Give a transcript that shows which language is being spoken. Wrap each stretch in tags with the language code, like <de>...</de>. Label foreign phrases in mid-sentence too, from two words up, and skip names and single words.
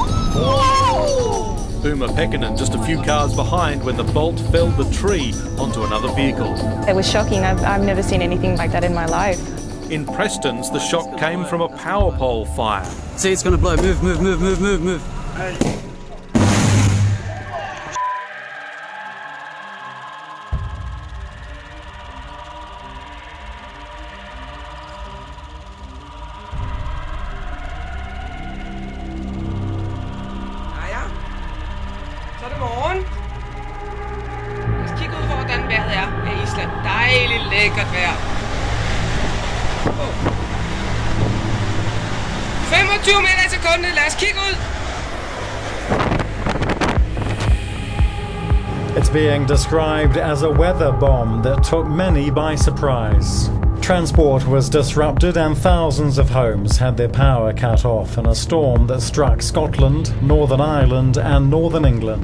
<en>Uma Pekkanen just a few cars behind when the bolt felled the tree onto another vehicle. It was shocking. I've never seen anything like that in my life. In Prestons, the shock came from a power pole fire. See, it's going to blow. Move.</en> <da>Hey. Så er det morgen. Lad os kigge ud for, hvordan vejret er af Island. Dejligt lækkert vejr. 25 meter i sekundet. Lad os kigge ud.</da> <en>It's being described as a weather bomb that took many by surprise. Transport was disrupted and thousands of homes had their power cut off in a storm that struck Scotland, Northern Ireland and Northern England.</en>